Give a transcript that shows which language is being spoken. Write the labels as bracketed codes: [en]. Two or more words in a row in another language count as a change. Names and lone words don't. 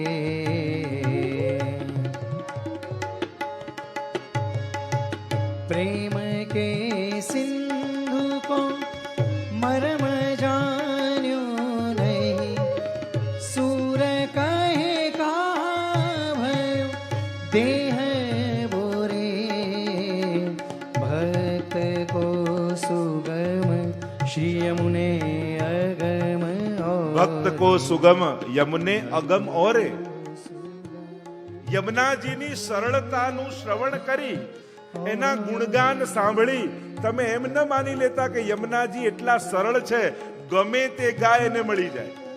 [bra] प्रेम के सिंधु को मरम जान्यो नहीं. सूर कहे का भयो देह बोरे. भक्त को सुगम श्री यमुने अगम ओरे. भक्त को सुगम यमने अगम ओरे. [gu] યમુનાજીની સરળતાનું શ્રવણ કરી એના ગુણગાન સાંભળી તમે એમ ન માની લેતા કે યમુનાજી એટલા સરળ છે ગમે તે ગાય એને મળી જાય.